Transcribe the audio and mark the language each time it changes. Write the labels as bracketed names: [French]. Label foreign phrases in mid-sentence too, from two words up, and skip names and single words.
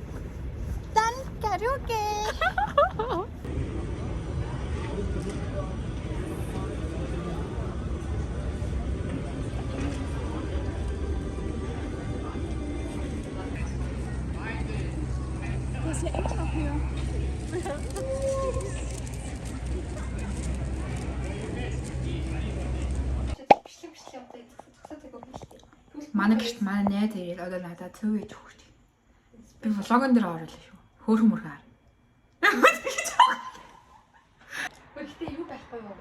[German] Dann Karaoke! Der ist ja immer noch hier. [Mongolian] манай гэрт манай найз ирээд одоо надад цөв гэж өгч. Би влогон дээр оруулаа шүү. Хөөрхөн мөрхөр. Гэхдээ юу байхгүй юу?